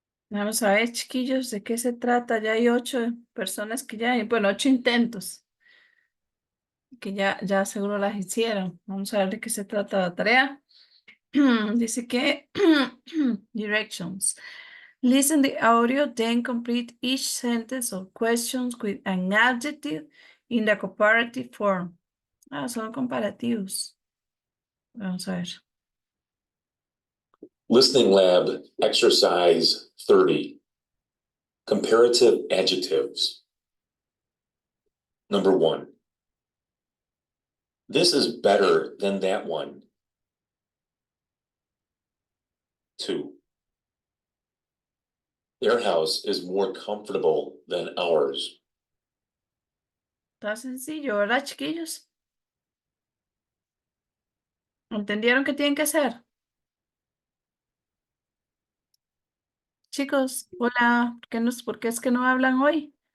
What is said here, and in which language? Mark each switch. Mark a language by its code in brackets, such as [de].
[es] Vamos a ver, chiquillos, de qué se trata. Ya hay 8 personas que bueno, 8 intentos que ya seguro las hicieron. Vamos a ver de qué se trata la tarea. Dice que directions. [en] Listen the audio, then complete each sentence or questions with an adjective in the comparative form. [es] Son comparativos. Vamos a ver. [en] Listening Lab, Exercise 30. Comparative adjectives. Number 1. This is better than that one. 2. Their house is more comfortable than ours. [es] Está sencillo, ¿verdad, chiquillos? ¿Entendieron qué tienen que hacer? Chicos, hola, ¿por qué es que no hablan hoy?